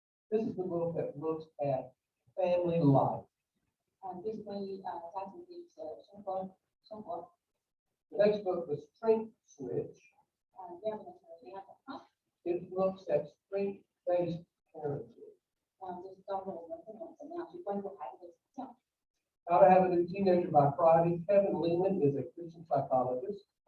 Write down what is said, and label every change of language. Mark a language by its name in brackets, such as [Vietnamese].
[English] This is the book that looks at family life. [Chinese] 这是关于家庭的一些生活。 [English] The next book, The Strength Switch, [Chinese] 第二个是力量转换。 [English] it looks at strength-based parenting. [Chinese] 就是告诉我们父母怎么样去关注孩子的形象。 [English] How to Have a New Teenager by Friday. Kevin Leland is a Christian psychologist.